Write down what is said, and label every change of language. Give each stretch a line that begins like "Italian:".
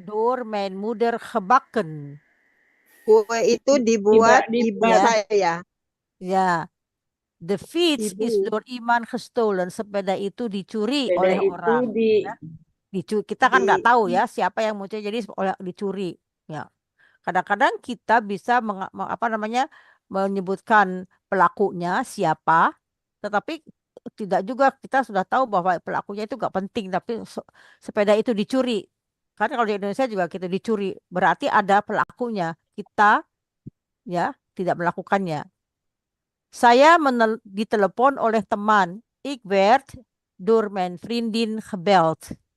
Dutch: door mijn moeder gebakken.
Indonesian: Kue itu dibuat ibu Ya. saya. Ya.
Dutch: The fiets is door iemand gestolen.
Indonesian: Sepeda itu dicuri oleh orang. Ya. Kita kan nggak tahu ya siapa yang muncul, jadi dicuri. Ya. Kadang-kadang kita bisa menyebutkan pelakunya siapa, tetapi tidak juga, kita sudah tahu bahwa pelakunya itu nggak penting, tapi sepeda itu dicuri. Karena kalau di Indonesia juga kita dicuri, berarti ada pelakunya. Kita ya tidak melakukannya. Saya ditelepon oleh teman.
Dutch: Ik werd door mijn vriendin gebeld.